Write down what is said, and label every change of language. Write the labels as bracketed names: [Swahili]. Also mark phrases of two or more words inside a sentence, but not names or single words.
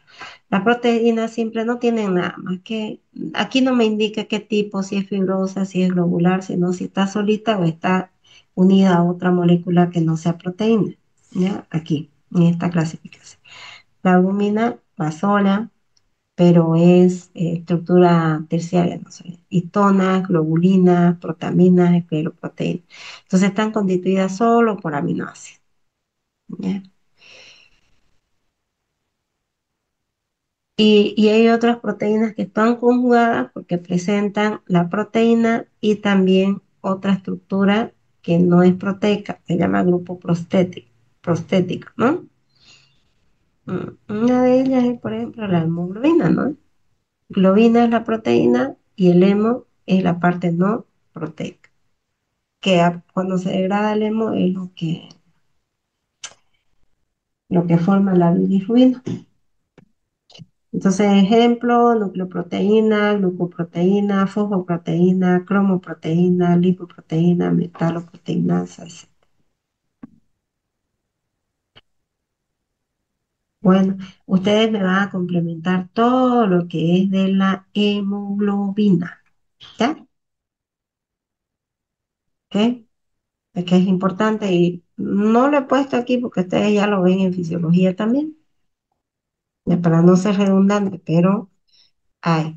[Spanish] Las proteínas simples no tienen nada más que, aquí no me indica qué tipo, si es fibrosa, si es globular, sino si está solita o está unida a otra molécula que no sea proteína. ¿Ya? Aquí, en esta clasificación. La albúmina va sola, pero es estructura terciaria, no sé, histonas, globulinas, protaminas, escleroproteínas. Entonces están constituidas solo por aminoácidos. ¿Ya? Y hay otras proteínas que están conjugadas porque presentan la proteína y también otra estructura que no es proteica, se llama grupo prostético, ¿no? Una de ellas es, por ejemplo, la hemoglobina, ¿no? Globina es la proteína y el hemo es la parte no proteica, que cuando se degrada el hemo es lo que forma la bilirrubina. Entonces, ejemplo, nucleoproteína, glucoproteína, fosfoproteína, cromoproteína, lipoproteína, metaloproteinasa, etc. Bueno, ustedes me van a complementar todo lo que es de la hemoglobina, ¿ya? ¿Ok? Es que es importante y no lo he puesto aquí porque ustedes ya lo ven en fisiología también, para no ser redundante, pero hay.